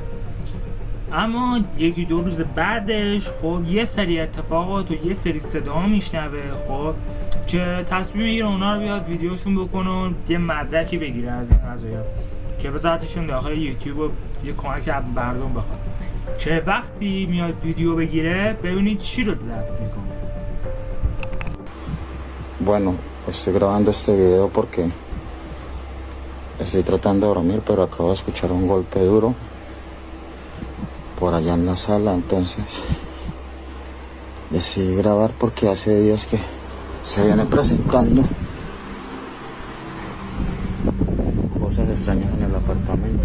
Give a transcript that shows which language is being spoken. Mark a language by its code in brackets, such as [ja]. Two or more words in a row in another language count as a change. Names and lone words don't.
[fa] اما یکی دو روز بعدش خب یه سری اتفاقات و یه سری صدا میشنوه خب که تصمیم میگیره اونا رو بیاد ویدیوشون بکنه و یه مدرکی بگیره از این قضایا که بذارتشون داخل یوتیوب و یه کمک از مردم بخواد که وقتی میاد ویدیو بگیره ببینید چی رو ضبط میکنه. [es] Bueno, estoy grabando este video porque estoy tratando de dormir, pero acabo de escuchar un golpe duro por allá en la sala, entonces decidí grabar porque hace días que se viene presentando cosas extrañas en el apartamento.